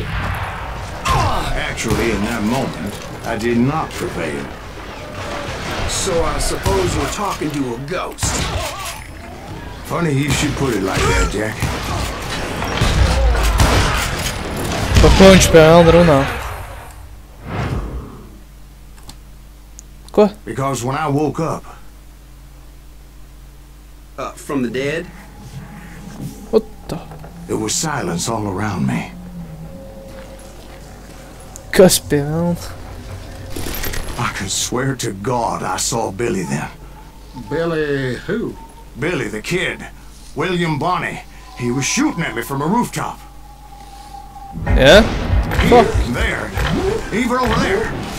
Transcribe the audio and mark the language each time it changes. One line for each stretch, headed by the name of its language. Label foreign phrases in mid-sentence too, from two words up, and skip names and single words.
English: Actually, in that moment, I did not prevail. So I suppose we're talking to a ghost. Funny you should put it like that, Jack.
Latvian: Par ko viņš spēle runā? Ko?
English: Because when I woke up, From the dead? What the? there was silence all around me.
Latvian: Kas pie velna?
English: I could swear to God I saw Billy then. Billy who? Billy, the kid. William Bonney. He was shooting at me from a rooftop. Yeah? Fuck. There. Even over there.